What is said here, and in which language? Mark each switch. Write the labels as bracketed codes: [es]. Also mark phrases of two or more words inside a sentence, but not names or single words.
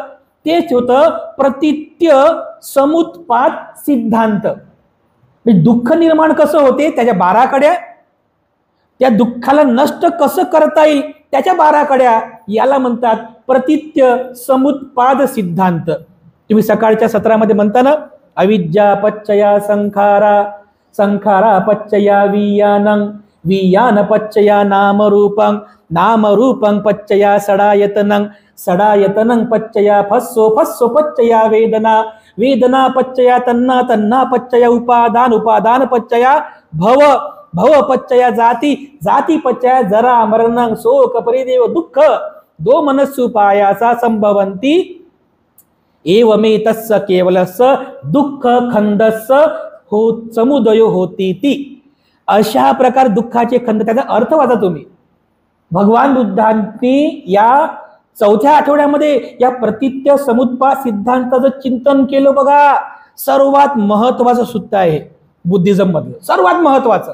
[mr] तेच होतं प्रतित्य समुत्पाद सिद्धांत. दुःख निर्माण कसं होते त्याच्या 12 कड्या, त्या दुःखाला नष्ट कसं करता येईल त्याच्या 12 कड्या, याला म्हणतात प्रतित्य समुत्पाद सिद्धांत. तुम्ही सकाळच्या सत्रामध्ये म्हणता ना, [pi] अविद्या पच्चया संखारा, संखारा पच्चया वियानं, वियान पच्चया नामरूपं, नामरूपं पच्चया षडायतनं, षडायतनं पच्चया फस्सो, फस्सो पच्चया वेदना, वेदना पच्चया तन्ना, तन्ना पच्चया उपादान, उपादान पच्चया भव, भव पच्चया जाति, जाति पच्चया जरा मरणं शोक परिदेव दुःख, दो मनस्सुपायासा संभवन्ति एवमेतस्य केवलस्य दुःख खंडस्य हो समुदयो होती ती. [mr] अशा प्रकार दुःखाचे खंड, त्याचा अर्थ वाचा तुम्ही. भगवान बुद्धांनी या चौथ्या आठवड्यामध्ये या प्रतित्य समुत्पाद सिद्धांताचं चिंतन केलं बघा. सर्वात महत्वाचं सूत्र आहे बुद्धिझम मधलं, सर्वात महत्वाचं.